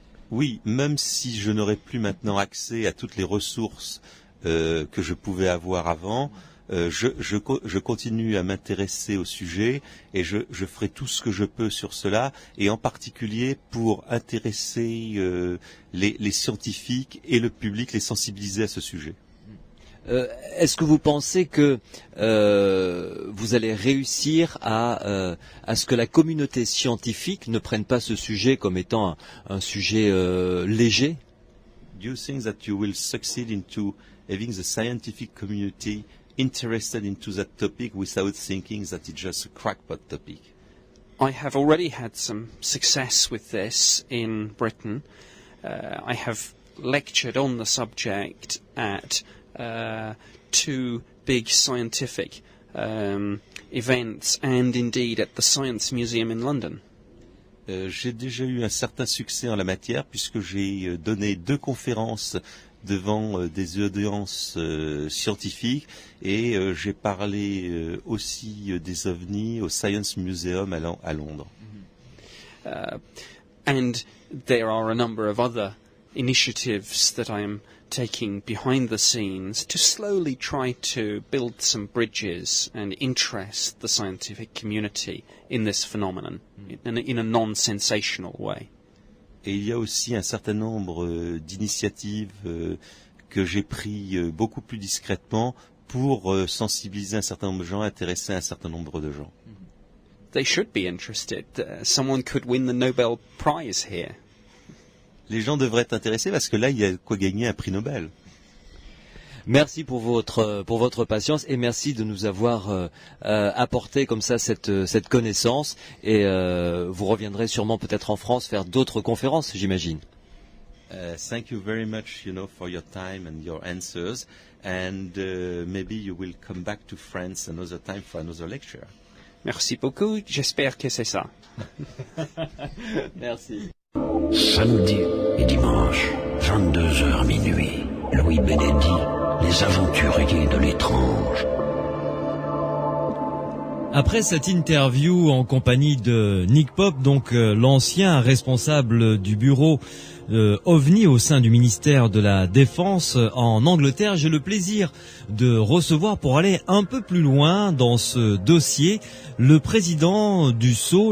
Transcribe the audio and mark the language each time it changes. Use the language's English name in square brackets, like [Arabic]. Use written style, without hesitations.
[French] Oui, même si je n'aurai plus maintenant accès à toutes les ressources que je pouvais avoir avant, je continue à m'intéresser au sujet et je ferai tout ce que je peux sur cela, et en particulier pour intéresser les scientifiques et le public, les sensibiliser à ce sujet. Est-ce que vous pensez que vous allez réussir à ce que la communauté scientifique ne prenne pas ce sujet comme étant un sujet léger? [English] Do you think that you will succeed into having the scientific community interested into that topic without thinking that it's just a crackpot topic? I have already had some success with this in Britain. I have lectured on the subject at two big scientific events and indeed at the Science Museum in London. [French] J'ai déjà eu un certain succès en la matière puisque j'ai donné 2 conférences devant des audiences scientifiques, et j'ai parlé aussi des ovnis au Science Museum à Londres. [English] And there are a number of other initiatives that I am taking behind the scenes to slowly try to build some bridges and interest the scientific community in this phenomenon in a non-sensational way. [French] Et il y a aussi un certain nombre d'initiatives que j'ai pris beaucoup plus discrètement pour sensibiliser un certain nombre de gens, intéresser un certain nombre de gens. [English] They should be interested. Someone could win the Nobel Prize here. [French] Les gens devraient être intéressés parce que là, il y a de quoi gagner un prix Nobel. Merci pour votre patience et merci de nous avoir apporté comme ça cette connaissance et vous reviendrez sûrement peut-être en France faire d'autres conférences, j'imagine. [English] Thank you very much, for your time and your answers, and maybe you will come back to France another time for another lecture. [French] Merci beaucoup. J'espère que c'est ça. Merci. Samedi et dimanche, 22h minuit, Louis Bénédy, les aventuriers de l'étrange. Après cette interview en compagnie de Nick Pope, donc l'ancien responsable du bureau OVNI au sein du ministère de la Défense en Angleterre, j'ai le plaisir de recevoir, pour aller un peu plus loin dans ce dossier, le président du SSO.